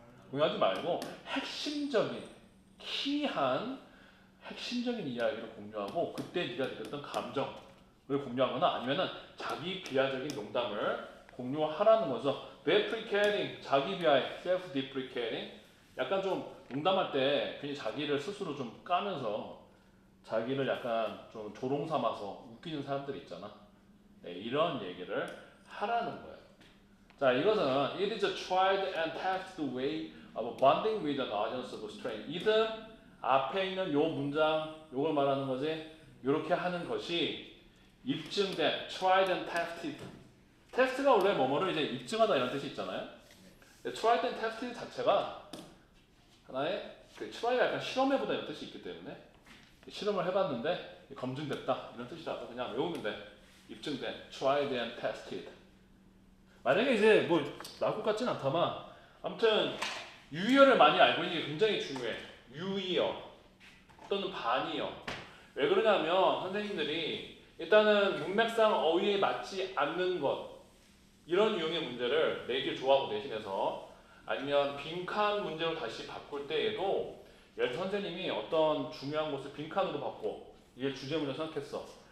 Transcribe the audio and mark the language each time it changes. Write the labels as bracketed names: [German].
[Korean] 공유하지 말고 핵심적인 키한 핵심적인 이야기를 공유하고 그때 네가 느꼈던 감정을 공유하거나 아니면은 자기 비하적인 농담을 공유하라는 거죠. deprecating 자기 비하의 self-deprecating 약간 좀 농담할 때 괜히 자기를 스스로 좀 까면서 자기를 약간 좀 조롱 삼아서 웃기는 사람들이 있잖아. 네, 이런 얘기를 하라는 거예요. 자, 이것은 [English] it is a tried and tested way of bonding with an audience of strain. [Korean] 이든 앞에 있는 요 문장, 요걸 말하는 거지. 이렇게 하는 것이 입증된 tried and tested. 테스트가 원래 뭐뭐를 이제 입증하다 이런 뜻이 있잖아요. tried and tested 자체가 하나의 그 try가 약간 실험해보다 이런 뜻이 있기 때문에 실험을 해봤는데 검증됐다 이런 뜻이라서 그냥 외우면 돼. 입증된 tried and tested. 만약에 이제 뭐 나올 것 같진 않다만 아무튼 유의어를 많이 알고 있는 게 굉장히 중요해. 유의어 또는 반의어. 왜 그러냐면 선생님들이 일단은 문맥상 어휘에 맞지 않는 것 이런 유형의 문제를 내길 좋아하고 내신에서 아니면 빈칸 문제로 다시 바꿀 때에도 예를 들어 선생님이 어떤 중요한 것을 빈칸으로 바꿔 이게 주제 문제 생각했어.